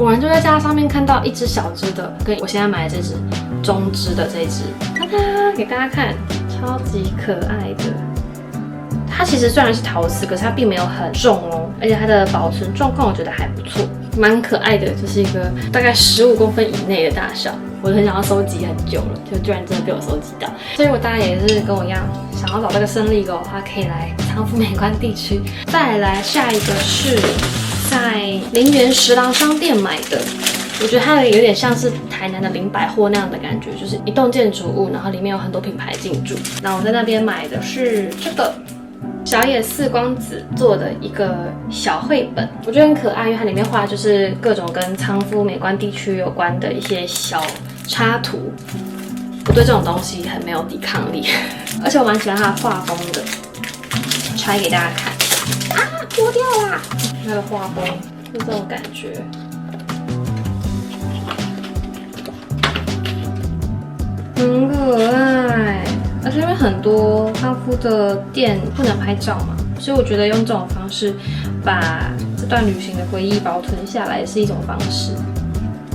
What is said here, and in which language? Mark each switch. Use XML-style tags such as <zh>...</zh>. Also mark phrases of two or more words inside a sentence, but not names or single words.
<zh>果然就在架上面看到一只小只的，跟我現在買的這只中只的這只，咔咔給大家看，超級可愛的。它其實雖然是陶瓷，可是它並沒有很重哦，而且它的保存狀況我覺得還不錯，蠻可愛的，就是一個大概15公分以內的大小。我很想要收集很久了，就居然真的被我收集到。所以如果大家也是跟我一樣想要找這個勝利狗的話，可以來倉敷美觀地區。再來下一個是在林園十郎商店買的。我覺得它有點像是台南的林百貨那樣的感覺，就是一棟建築物，然後裡面有很多品牌進駐。那我在那邊買的是這個小野寺光子做的一個小繪本，我覺得很可愛，因為它裡面畫就是各種跟倉敷美觀地區有關的一些小插圖。我对這種東西很沒有抵抗力，而且我蠻喜歡它的畫風的。拆給大家看啊，脫掉啦！它的畫風就這種感覺。很可愛，而且因為很多倉敷的店不能拍照嘛，所以我覺得用這種方式把這段旅行的回憶保存下來是一種方式。</zh>